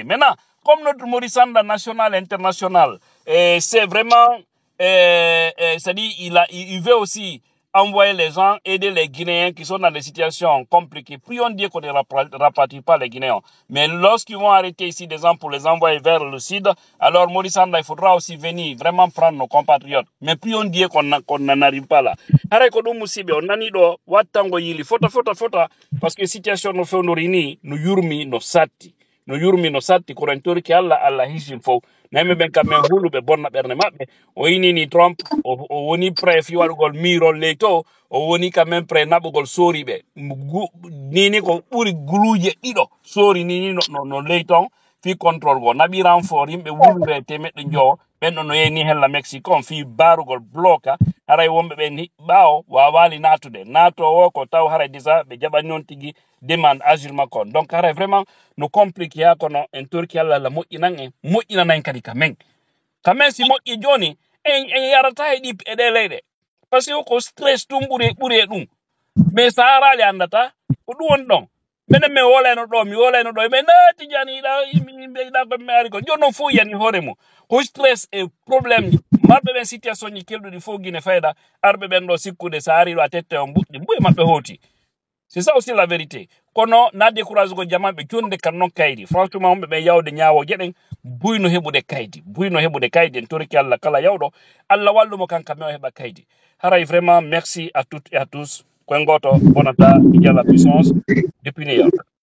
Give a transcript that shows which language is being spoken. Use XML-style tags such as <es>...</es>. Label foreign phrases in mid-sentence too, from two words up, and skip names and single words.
<fr>Maintenant, comme notre Morissanda national, international, c'est vraiment, c'est-à-dire, il veut aussi envoyer les gens, aider les Guinéens qui sont dans des situations compliquées. Prions Dieu qu'on ne rapatrie pas les Guinéens. Mais lorsqu'ils vont arrêter ici des gens pour les envoyer vers le sud, alors Morissanda, il faudra aussi venir vraiment prendre nos compatriotes. Mais prions Dieu qu'on n'en arrive pas là.</fr> <ff>On a ni do watango yili fota</ff> <fr>parce que</fr> <ff>situation no fe no rini no yurmi no satti korentori ki alla hisin fo nayme ben kam men huluɓe bonna ɓernde maɓɓe o yinini Trump o woni prêt fi waɗugol mirol ley to o woni kam men prêt naɓugol soriɓe nini ko ɓuri guluje ɗiɗo sori nini no ley ton fi contrôle go naɓi renfort yimɓe wulre temeɗɗe joo ben no yeni hella Mexico on fi barugol bloka haray wombe be ni bawo wa wali natude nato wo ko taw haray disa be jaba non tigi</ff> <fr>demande asile</fr> <ff>makon donc haray vraiment no compliqué ya kono en turki alla la moƴƴina nan kadi kamen si moƴƴi joni en yarata e ɗi e ɗe leyɗe</ff> <fr>par ce que</fr> <ff>ko stress tum ɓuri e ɗum mais sa arali andata ko ɗum woni ɗon minen min woleno ɗo mi woleno ɗo mais naati jani yiɗa ko mi ari ko joni noon fof yani hoore mum ko stress e probléme ji marɓe ɓen situation ji kelɗuɗi fof guine fayda arɓe ɓen ɗo sikkude sa ari ɗo a tette on mbuɗɗi mbuye maɓɓe hooti</ff> <fr>c'est ça aussi la vérité</fr> <ff>kono na décourage ko jamaɓe jonde kan noon kaydi franchement homɓe ɓen yawde ñaawo gueɗen buyno heɓude kaydi en toriki Allah kala yawɗo Allah wallumo kanka men o heɓa kaydi haray</ff> <fr>vraiment merci à toutes et à tous</fr> <ff>koye goto bonata Diallo</ff> <fr>puissance depuis New York.</fr>